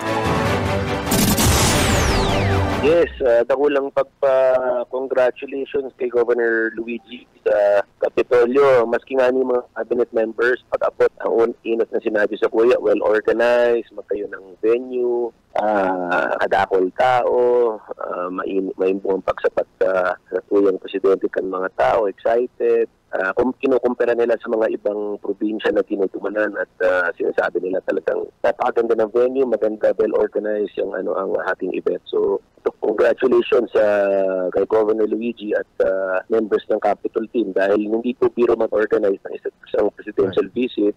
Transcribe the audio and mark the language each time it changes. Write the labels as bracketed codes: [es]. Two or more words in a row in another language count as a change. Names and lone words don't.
[bik] Yes, dakulang pagpa-congratulations kay Governor Luigi sa Kapitolyo. Maski nga ni mga [en] cabinet members, [bik] pag-abot ang inot na sinabi sa kuya, well-organized, magkayo ng venue, kadakol tao, maimbong pagsapat sa tuyang presidente kan mga tao, excited. [tl] Kung kinukumpara nila sa mga ibang probinsya na tinutumanan at sinasabi nila talagang napakaganda ng venue, maganda, well-organized yung ang ating event. So, congratulations kay Governor Luigi at members ng Capitol team dahil hindi po biro mag-organize ng isang [en] presidential visit.